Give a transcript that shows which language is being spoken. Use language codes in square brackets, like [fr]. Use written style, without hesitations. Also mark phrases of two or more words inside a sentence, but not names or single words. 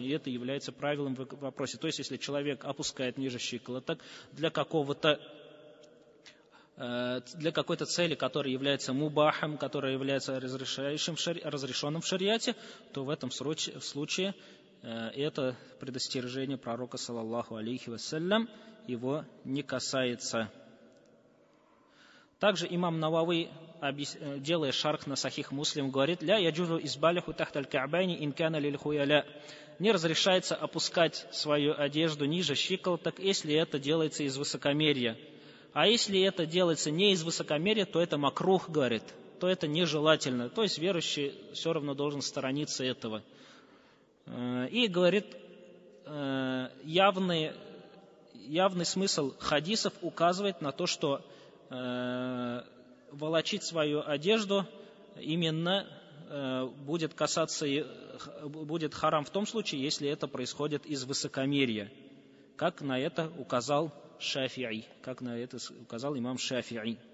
[ru] И это является правилом в вопросе. То есть, если человек опускает ниже щиколоток для какой-то цели, которая является мубахом, которая является разрешенным в шариате, то в этом случае это предостережение пророка, [ar] صلى الله عليه وسلم, [ru] его не касается. Также имам Навави, делая шарх на Сахих Муслим, говорит, [ar] «لا يجوز إسباله تحت الكعبين إن كان للخيلاء». [ru] Не разрешается опускать свою одежду ниже щиколоток, если это делается из высокомерия. А если это делается не из высокомерия, то это макрух, говорит, то это нежелательно. То есть верующий все равно должен сторониться этого. И говорит, явный смысл хадисов указывает на то, что волочить свою одежду именно будет харам в том случае, если это происходит из высокомерия, как на это указал имам Шафи'i.